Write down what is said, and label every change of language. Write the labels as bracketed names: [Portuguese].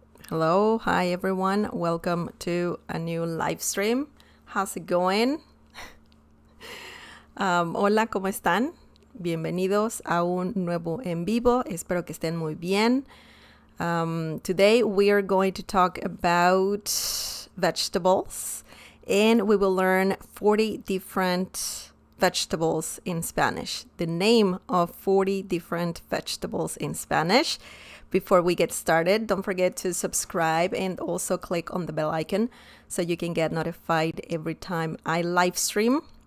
[English] Hi everyone, welcome to a new live stream. How's it going? [Spanish] Hola, ¿cómo están? Bienvenidos a un nuevo en vivo. Espero que estén muy bien. [English] Today we are going to talk about vegetables and we will learn 40 different vegetables in Spanish. The name of 40 different vegetables in Spanish. Before we get started, don't forget to subscribe and also click on the bell icon so you can get notified every time I live stream.